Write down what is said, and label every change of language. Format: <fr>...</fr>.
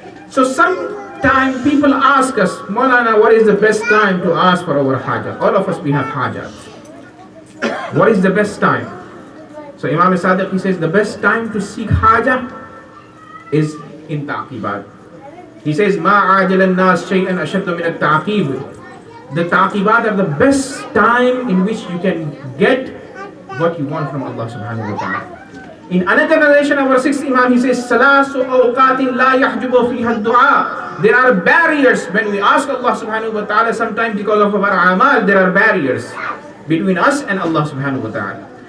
<en>So sometimes people ask us, Maulana, what is the best time to ask for our hajat? All of us, we have hajat. What is the best time? So Imam Sadiq, he says, the best time to seek hajat is in taqibat. He says,</en> <ar>مَا عَاجَلَ النَّاسِ شَيْئًا أَشَدَّ مِنَ التَّعْقِيبِ.</ar> <en>The taqibat are the best time in which you can get what you want from Allah subhanahu wa ta'ala. In another narration, our sixth Imam, he says,</en> <ar>ثَلَاثُ أَوْقَاتٍ لَا يَحْجُبُ فِيهَا الدُّعَاء</ar> <en>There are barriers when we ask Allah subhanahu wa ta'ala, sometimes because of our amal, there are barriers between us and Allah subhanahu wa ta'ala.</en>